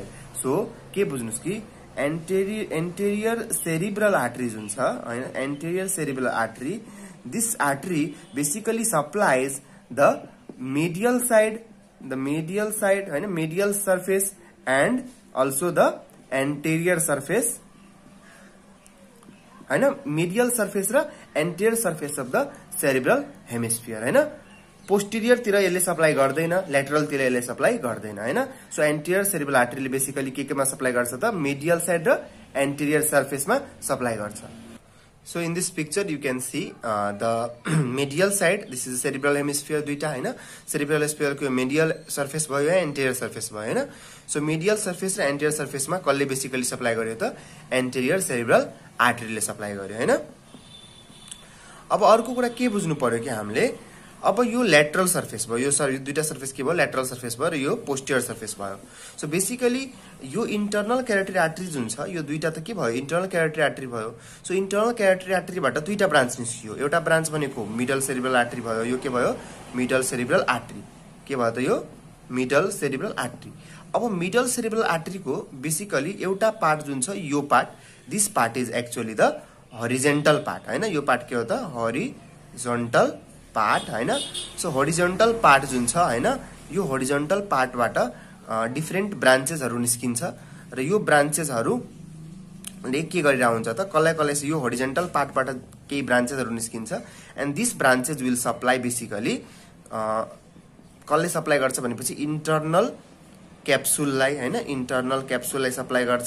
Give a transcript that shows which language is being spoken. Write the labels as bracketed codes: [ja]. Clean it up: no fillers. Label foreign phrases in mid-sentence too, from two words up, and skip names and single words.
[en] सो [ne] के बुझ्नुस् कि [en] anterior cerebral artery [ne] जुन छ हैन, [en] anterior cerebral artery, this artery basically supplies the medial side हैन, medial surface and also the anterior surface हैन, medial surface र anterior surface of the cerebral hemisphere हैन। [ne] पोस्टेरियर तिर यसले सप्लाई गर्दैन, ल्याटरल तिर यसले सप्लाई गर्दैन हैन। सो एन्टेरियर सेरिब्रल आर्टरीले बेसिकली केमा सप्लाई गर्छ त [en] medial side [ne] र [en] anterior surfaceमा [ne] सप्लाई गर्छ। [en] So in this picture you can see the medial side. This is cerebral hemisphere [ne] दुईटा हैन. [en] Cerebral hemisphere [ne] को [en] medial surface [ne] भयो या [en] anterior surface [ne] भयो हैन. [en] So medial surface [ne] र [en] anterior surface [ne] मा कसले [en] basically supply [ne] गर्यो त [en] anterior cerebral artery [ne] ले supply गर्यो हैन. अब अर्को कुरा के बुझ्नु पर्यो कि हामीले अब यो [en] lateral surface [ne] भयो, यो दुईटा surface के भयो [en] lateral surface [ne] भयो र यो [en] posterior surface [ne] भयो. [en] So basically [ne] यो [en] internal carotid artery [ne] जुन छ यो दुईटा त के भयो [en] internal carotid artery [ne] भयो. [en] So internal carotid artery [ne] बाट दुईटा ब्रान्च निस्कियो. एउटा ब्रान्च भनेको [en] middle cerebral artery [ne] भयो. यो के भयो [en] middle cerebral artery. [ne] के भयो त यो [en] middle cerebral artery. [ne] अब [en] middle cerebral artery [ne] को basically एउटा पार्ट जुन छ यो पार्ट, [en] this part is actually the horizontal part [ne] हैन. यो पार्ट के हो त [en] horizontal part [ne] हैन. [en] So horizontal part [ne] जुन छ हैन यो [en] horizontal part [ne] बाट [en] different branches [ne] हरु निस्किन्छ र यो ब्रान्चेस हरु ले के गरिरा हुन्छ त कल्लै यो [en] horizontal part [ne] बाट केही ब्रान्चेस हरु निस्किन्छ [en] and this branches will supply basically [ne] कसले सप्लाई गर्छ भनेपछि [en] internal capsuleलाई [ne] हैन [en] internal capsuleलाई [ne] सप्लाई गर्छ.